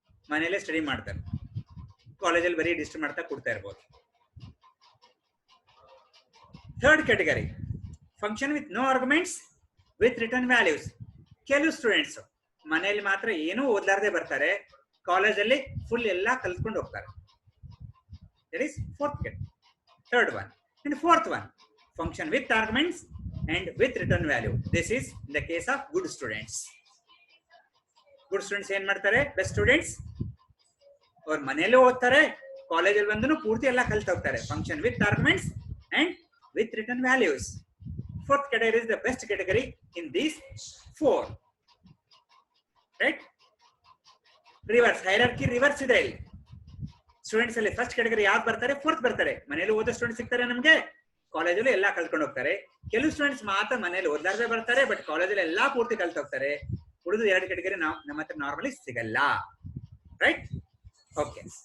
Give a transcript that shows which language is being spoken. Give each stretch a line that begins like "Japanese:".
Kannada: ಮನೆಯಲ್ಲೇ ಸ್ಟಡಿ ಮಾಡ್ತಾರೆ, ಕಾಲೇಜಲ್ಲಿ ಬರೀ ಡಿಸ್ಟರ್ಬ್ ಮಾಡ್ತಾ ಕೊಡ್ತಾ ಇರ್ಬೋದು.
English: Third category, function with no arguments with return values.
Kannada: ಕೆಲವು ಸ್ಟೂಡೆಂಟ್ಸ್ ಮನೆಯಲ್ಲಿ ಮಾತ್ರ ಏನೂ ಓದ್ಲಾರ್ದೆ ಬರ್ತಾರೆ, ಕಾಲೇಜಲ್ಲಿ ಫುಲ್ ಎಲ್ಲ ಕಲ್ತ್ಕೊಂಡು ಹೋಗ್ತಾರೆ.
English: That is fourth category. Third one. And fourth one, function with arguments and with return value. This is in the case of good students.
Kannada: Good students ಏನ್ ಮಾಡ್ತಾರೆ, ಬೆಸ್ಟ್ ಸ್ಟೂಡೆಂಟ್ಸ್ ಅವ್ರ ಮನೆಯಲ್ಲೇ ಓದ್ತಾರೆ, ಕಾಲೇಜಲ್ಲಿ ಬಂದು ಪೂರ್ತಿ ಎಲ್ಲ ಕಲ್ತು ಹೋಗ್ತಾರೆ.
English: Function with arguments and with return values. Fourth category is the best category in these four. Right? Reverse hierarchy reverse
Kannada: ಇದೆ ಇಲ್ಲಿ. ಸ್ಟೂಡೆಂಟ್ಸ್ ಅಲ್ಲಿ ಫಸ್ಟ್ ಕೆಟಗರಿ ಯಾವ್ದು ಬರ್ತಾರೆ, ಫೋರ್ತ್ ಬರ್ತಾರೆ. ಮನೇಲಿ ಓದೋ ಸ್ಟೂಡೆಂಟ್ ಸಿಗ್ತಾರೆ ನಮ್ಗೆ, ಕಾಲೇಜಲ್ಲಿ ಎಲ್ಲಾ ಕಲ್ತ್ಕೊಂಡು ಹೋಗ್ತಾರೆ. ಕೆಲವು ಸ್ಟೂಡೆಂಟ್ಸ್ ಮಾತ್ರ ಮನೇಲಿ ಓದ್ಲಾರ್ದೆ ಬರ್ತಾರೆ, ಬಟ್ ಕಾಲೇಜಲ್ಲಿ ಎಲ್ಲಾ ಪೂರ್ತಿ ಕಲ್ತು ಹೋಗ್ತಾರೆ. ಉಳಿದು 2 ಕೆಟಗರಿ ನಮ್ಮ ಹತ್ರ ನಾರ್ಮಲಿ ಸಿಗಲ್ಲ. ರೈಟ್? ಓಕೆ.